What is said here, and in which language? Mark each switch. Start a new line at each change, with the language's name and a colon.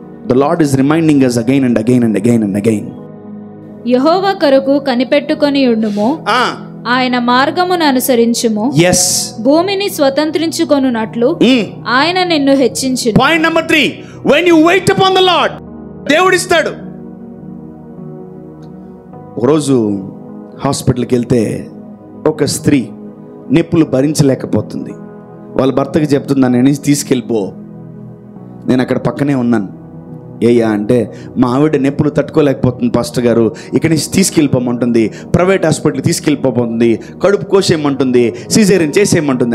English: The lord is reminding us again and again and again and again.
Telugu: యెహోవా కొరకు కనిపెట్టుకొని ఉండుము, ఆయన మార్గమును అనుసరించుము.
English: Yes.
Telugu: భూమిని స్వతంత్రించుకొనున్నట్లు ఆయన నిన్ను హెచ్చించును.
English: point number 3, when you wait upon the Lord,
Telugu: దేవుడు ఇస్తాడు. ఒకరోజు హాస్పిటల్కి వెళ్తే ఒక స్త్రీ నొప్పులు భరించలేకపోతుంది. వాళ్ళ భర్తకి చెప్తుంది, నన్ను తీసుకెళ్ళిపో, నేను అక్కడ పక్కనే ఉన్నాను. ఏయ్యా అంటే, మా ఆవిడ నొప్పులు తట్టుకోలేకపోతుంది పాస్టర్ గారు, ఇక్కడి నుంచి తీసుకెళ్ళిపోమంటుంది, ప్రైవేట్ హాస్పిటల్కి తీసుకెళ్ళిపోతుంది, కడుపు కోసేయమంటుంది, సిజేరియన్ చేసేయమంటుంది.